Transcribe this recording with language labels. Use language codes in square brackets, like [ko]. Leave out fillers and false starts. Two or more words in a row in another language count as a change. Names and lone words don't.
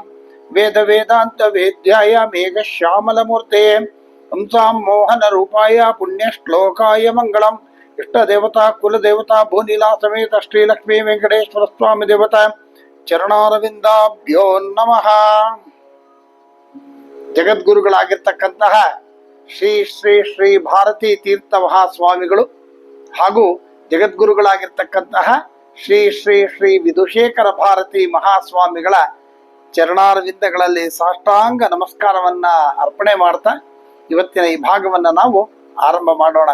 [sa] वेद वेदान्त वेद्याय मेघश्यामलमूर्ते हंसां मोहनरूपाय पुण्यश्लोकाय मङ्गलम्। इष्टदेवता कुलदेवता भूनीला समेत श्रीलक्ष्मी वेंकटेश्वर स्वामी देवता ಚರಣಾರವಿಂದಾಭ್ಯೋ ನಮಃ. [kn] ಜಗದ್ಗುರುಗಳಾಗಿರ್ತಕ್ಕಂತಹ ಶ್ರೀ ಶ್ರೀ ಶ್ರೀ ಭಾರತೀ ತೀರ್ಥ ಮಹಾಸ್ವಾಮಿಗಳು ಹಾಗೂ ಜಗದ್ಗುರುಗಳಾಗಿರ್ತಕ್ಕಂತಹ ಶ್ರೀ ಶ್ರೀ ಶ್ರೀ ವಿಧುಶೇಖರ ಭಾರತಿ ಮಹಾಸ್ವಾಮಿಗಳ ಚರಣಾರವಿಂದಗಳಲ್ಲಿ ಸಾಷ್ಟಾಂಗ ನಮಸ್ಕಾರವನ್ನ ಅರ್ಪಣೆ ಮಾಡ್ತಾ ಇವತ್ತಿನ ಈ ಭಾಗವನ್ನ ನಾವು ಆರಂಭ ಮಾಡೋಣ.